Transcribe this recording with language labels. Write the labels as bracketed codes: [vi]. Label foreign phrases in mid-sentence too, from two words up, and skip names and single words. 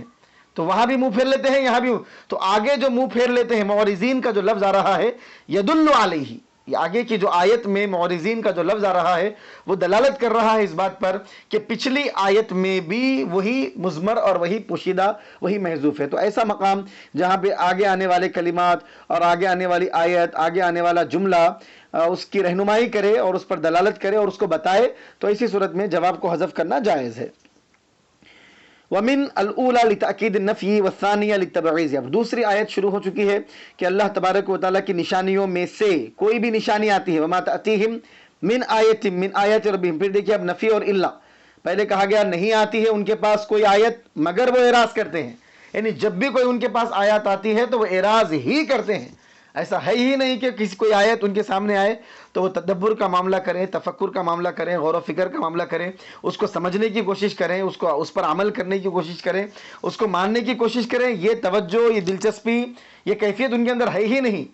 [ur] تو وہاں بھی منہ پھیر لیتے ہیں، یہاں بھی، تو آگے جو منہ پھیر لیتے ہیں، معرضین کا جو لفظ آ رہا ہے، [ar] یدل علیہ، [ur] یہ آگے کی جو آیت میں معرضین کا جو لفظ آ رہا ہے وہ دلالت کر رہا ہے اس بات پر کہ پچھلی آیت میں بھی وہی مضمر اور وہی پوشیدہ، وہی محذوف ہے۔ تو ایسا مقام جہاں پہ آگے آنے والے کلمات اور آگے آنے والی آیت، آگے آنے والا جملہ اس کی رہنمائی کرے اور اس پر دلالت کرے اور اس کو بتائے، تو ایسی صورت میں جواب کو حذف کرنا جائز ہے۔ [ar] ومن الاولی لتاکید النفی والثانیہ للتبعیض، [ur] اب دوسری آیت شروع ہو چکی ہے کہ اللہ تبارک و تعالیٰ کی نشانیوں میں سے کوئی بھی نشانی آتی ہے، [ar] وما تأتیہم من آیت من آیات ربہم، [ur] پھر دیکھیے اب نفی اور الا، پہلے کہا گیا نہیں آتی ہے ان کے پاس کوئی آیت مگر وہ اعراض کرتے ہیں، یعنی جب بھی کوئی ان کے پاس آیات آتی ہے تو وہ اعراض ہی کرتے ہیں، ایسا ہے ہی نہیں کہ کسی کوئی آیت ان کے سامنے آئے تو وہ تدبر کا معاملہ کریں، تفکر کا معاملہ کریں، غور و فکر کا معاملہ کریں، اس کو سمجھنے کی کوشش کریں، اس پر عمل کرنے کی کوشش کریں، اس کو ماننے کی کوشش کریں، یہ توجہ، یہ دلچسپی، یہ کیفیت ان کے اندر ہے ہی نہیں۔